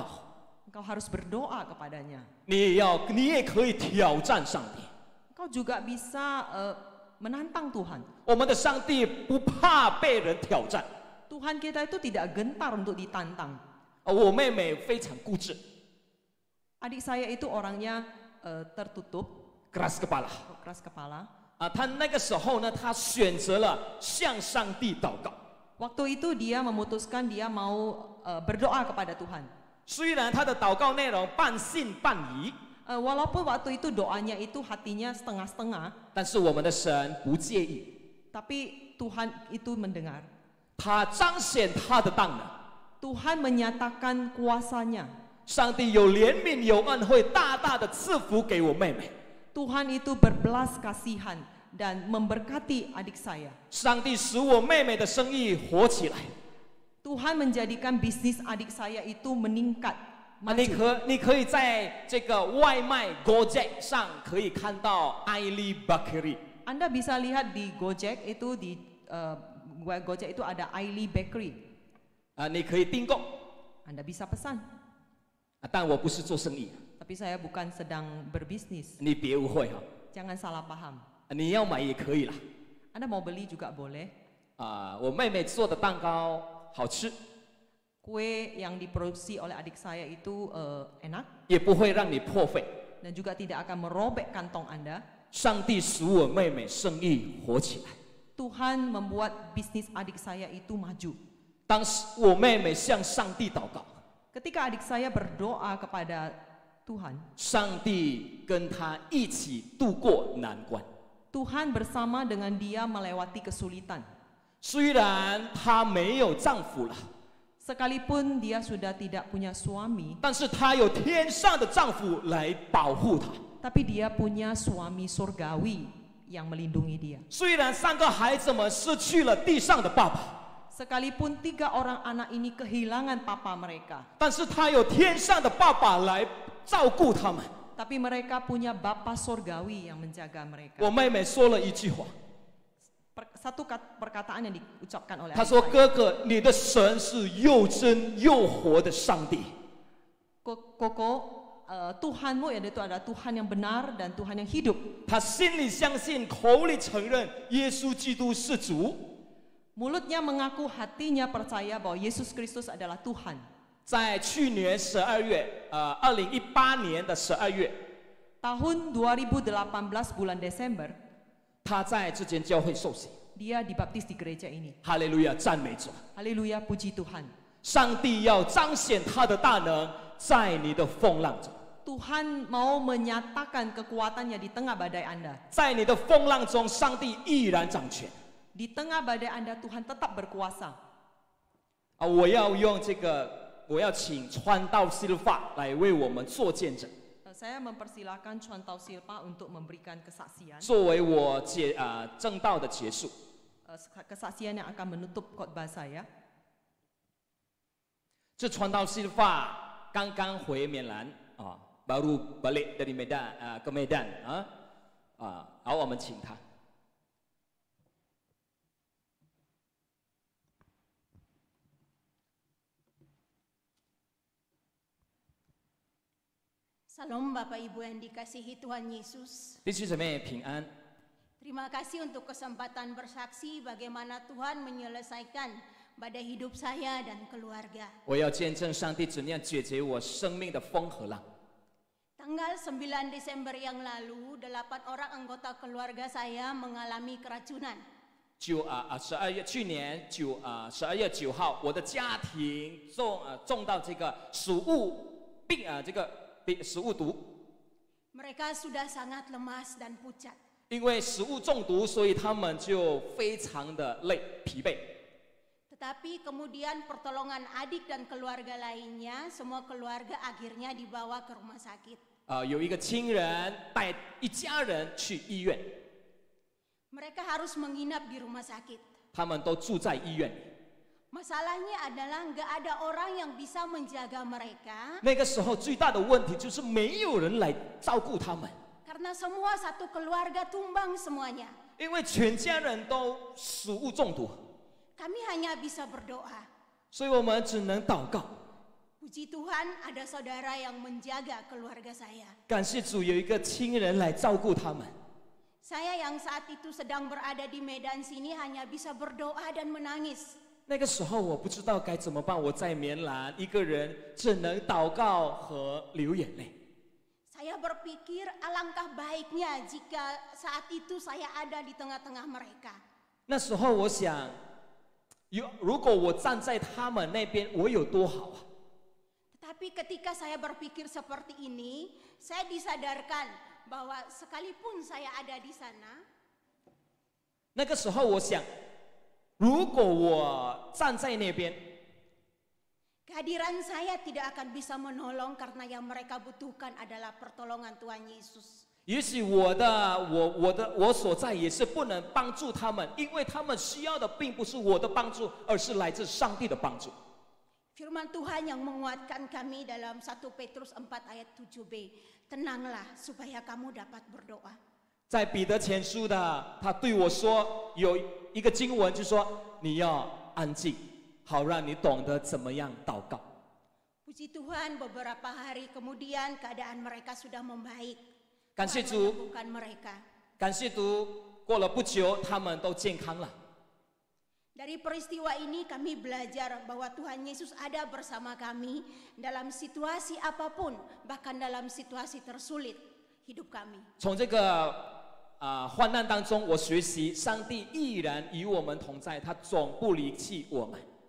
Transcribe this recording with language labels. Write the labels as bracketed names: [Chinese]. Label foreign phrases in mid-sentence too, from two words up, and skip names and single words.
[Indonesian] Engkau harus berdoa kepadanya. [Chinese] 你也可以挑战上帝。 [Indonesian] Engkau juga bisa menantang Tuhan. [Chinese] 我们的上帝不怕被人挑战。 [Indonesian] Tuhan kita itu tidak gentar untuk ditantang. [Chinese] 我妹妹非常固执， [Indonesian] Adik saya itu orangnya tertutup, keras kepala。 keras kepala. [Chinese] 她那个时候呢，她选择了向上帝祷告。 [Indonesian] Waktu itu dia memutuskan dia mau berdoa kepada Tuhan. [Chinese] 虽然她的祷告内容半信半疑， [Indonesian] Walaupun waktu itu doanya itu hatinya setengah-setengah, [Chinese] 但是我们的神不介意， [Indonesian] tapi Tuhan itu mendengar. [Chinese] 他彰显他的大能。 [Indonesian] Tuhan menyatakan kuasanya. [Chinese] 上帝有怜悯有恩惠，大大的赐福给我妹妹。 [Indonesian] Tuhan itu berbelas kasihan dan memberkati adik saya. [Chinese] 上帝使我妹妹的生意火起来。 [Indonesian] Tuhan menjadikan bisnis adik saya itu meningkat, [Chinese] 你可以在这个外卖 Gojek 上可以看到 Aili Bakery。 [Indonesian] Anda bisa lihat di Gojek itu Gojek itu ada Aili Bakery. [Chinese] 你可以订购。 [Indonesian] Anda bisa pesan. [Chinese] 但我不是做生意， [Indonesian] Tapi saya bukan sedang berbisnis. [Chinese] 你别误会哈。 [Indonesian] Jangan salah paham. [Chinese] 你要买也可以啦。 [Indonesian] Anda mau beli juga boleh. [Chinese] 我妹妹做的蛋糕好吃， [Indonesian] Kue yang diproduksi oleh adik saya itu enak [Chinese] 也不会让你破费。 [Indonesian] dan juga tidak akan merobek kantong Anda. [Chinese] 上帝使我妹妹生意火起来。 [Indonesian] Tuhan membuat bisnis adik saya itu maju. [Chinese] 当时我妹妹向上帝祷告， [Indonesian] Ketika adik saya berdoa kepada Tuhan, [Chinese] 上帝跟她一起度过难关。 [Indonesian] Tuhan bersama dengan dia melewati kesulitan. [Chinese] 虽然她没有丈夫了， [Indonesian] Sekalipun dia sudah tidak punya suami, [Chinese] 但是她有天上的丈夫来保护她。 [Indonesian] tapi dia punya suami surgawi yang melindungi dia. [Chinese] 虽然3个孩子们失去了地上的爸爸， [Indonesian] Sekalipun 3 orang anak ini kehilangan papa mereka, [Chinese] 但是她有天上的爸爸来照顾他们。 [Indonesian] tapi mereka punya bapa surgawi yang menjaga mereka. [Chinese] 我妹妹说了一句话， [Indonesian] Satu perkataan yang diucapkan oleh [Chinese] 她 [Indonesian] adik [Chinese] 说：“ [Indonesian] saya. [Chinese] 哥哥，你的神是又真又活的上帝。 [Indonesian] Koko, Tuhanmu yaitu adalah Tuhan yang benar dan Tuhan yang hidup. [Chinese] 他心里相信，口里承认耶稣基督是主。 [Indonesian] Mulutnya mengaku, hatinya percaya bahwa Yesus Kristus adalah Tuhan. [Chinese] 在去年12月，2018年的12月， [Indonesian] Tahun 2018 bulan Desember, [Chinese] 他在这间教会受洗。 [Indonesian] dia dibaptis di gereja ini. [Chinese] 哈利路亚，赞美主！ [Indonesian] Haleluya, puji Tuhan. [Chinese] 上帝要彰显他的大能，在你的风浪中， [Indonesian] Tuhan mau menyatakan kekuatannya di tengah badai Anda. [Chinese] 在你的风浪中，上帝依然掌权。 [Indonesian] Di tengah badai Anda, Tuhan tetap berkuasa. [Chinese] 我要请传道silva来为我们做见证， [Indonesian] Saya mempersilahkan Chuan Tau Silpa untuk memberikan kesaksian. [Chinese] 作为我正道的结束。 [Indonesian] Kesaksian yang akan menutup khotbah saya. [Chinese] 这传道silva刚刚回缅兰 [Indonesian] baru balik dari Medan ke Medan [Chinese] 好，我们请他。 [Indonesian] Salam Bapak Ibu yang dikasihi Tuhan Yesus. [Chinese] 弟兄姊妹平安。 [Indonesian] Terima kasih untuk kesempatan bersaksi bagaimana Tuhan menyelesaikan badai hidup saya dan keluarga. [Chinese] 我要见证上帝怎样解决我生命的风和浪。 [Indonesian] Tanggal 9 Desember yang lalu, 8 orang anggota keluarga saya mengalami keracunan. [Chinese] 去年12月9号，我的家庭中到这个食物病食物毒。 [Indonesian] Mereka sudah sangat lemas dan pucat. [Chinese] 因为食物中毒，所以他们就非常的累、疲惫。 [Indonesian] Tetapi kemudian pertolongan adik dan keluarga lainnya, semua keluarga akhirnya dibawa ke rumah sakit. [Chinese] 有一个亲人带一家人去医院， [Indonesian] Mereka harus menginap di rumah sakit. [Chinese] 他们都住在医院里。 [Indonesian] Masalahnya adalah nggak ada orang yang bisa menjaga mereka [Chinese] 那个时候最大的问题就是没有人来照顾他们， [Indonesian] karena semua satu keluarga tumbang semuanya. [Chinese] 因为全家人都食物中毒， [Indonesian] Kami hanya bisa berdoa. [Chinese] 所以我们只能祷告。 [Indonesian] Puji Tuhan ada saudara yang menjaga keluarga saya. [Chinese] 感谢主，有一个亲人来照顾他们。 [Indonesian] Saya yang saat itu sedang berada di Medan sini hanya bisa berdoa dan menangis. [Chinese] 那个时候我不知道该怎么办，我在棉兰一个人，只能祷告和流眼泪。 [Indonesian] Saya berpikir alangkah baiknya jika saat itu saya ada di tengah-tengah mereka. [Chinese] 那时候我想，如果我站在他们那边，我有多好啊！ [Indonesian] Tetapi ketika saya berpikir seperti ini, saya disadarkan bahwa sekalipun saya ada di sana, [Chinese] 那个时候我想，如果我站在那边， [Indonesian] kehadiran saya tidak akan bisa menolong karena yang mereka butuhkan adalah pertolongan Tuhan Yesus. [Chinese] 也许我所在也是不能帮助他们，因为他们需要的并不是我的帮助，而是来自上帝的帮助。 [Indonesian] Firman Tuhan yang menguatkan kami dalam 1 Petrus 4 ayat 7b. Tenanglah supaya kamu dapat berdoa. [Chinese] 在彼得前书的，他对我说有一个经文，就说你要安静，好让你懂得怎么样祷告。 [Indonesian] Puji Tuhan, beberapa hari kemudian keadaan mereka sudah membaik. [Chinese] 感谢 [Indonesian] Tuhan [Chinese] 主， [Indonesian] menyembuhkan mereka. [Chinese] 感谢主，过了不久，他们都健康了。 [Indonesian] Dari peristiwa ini kami belajar bahwa Tuhan Yesus ada bersama kami dalam situasi apapun, bahkan dalam situasi tersulit hidup kami. [Chinese] 从这个患难当中，我学习上帝依然与我们同在，他总不离弃我们。